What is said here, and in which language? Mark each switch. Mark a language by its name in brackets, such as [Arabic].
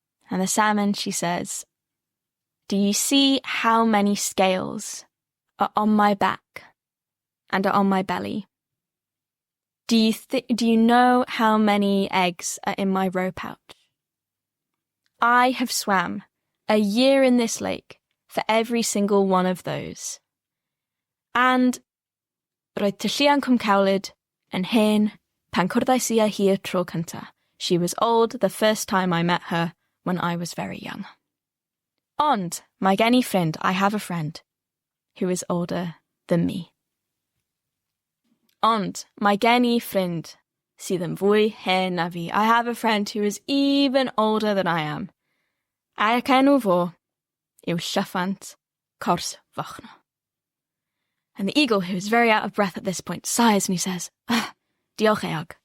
[English] And the salmon, she says, do you see how many scales are on my back and are on my belly? Do you know how many eggs are in my roe pouch? I have swam a year in this lake for every single one of those. [Welsh] And roedd Taliesan Cwmcawlyd yn hen pan cwrddais I â hi'r tro cynta. [English] She was old the first time I met her when I was very young. [Welsh] Ond mae gen I ffrind, [English] I have a friend, who is older than me. [Welsh] Ond mae gen I ffrind sydd yn fwy hen na fi. [English] I have a friend who is even older than I am. [Welsh] Ac enw fo yw Ffion Phillips. [English] And the eagle, who is very out of breath at this point, sighs and he says, [Welsh] diolch eog.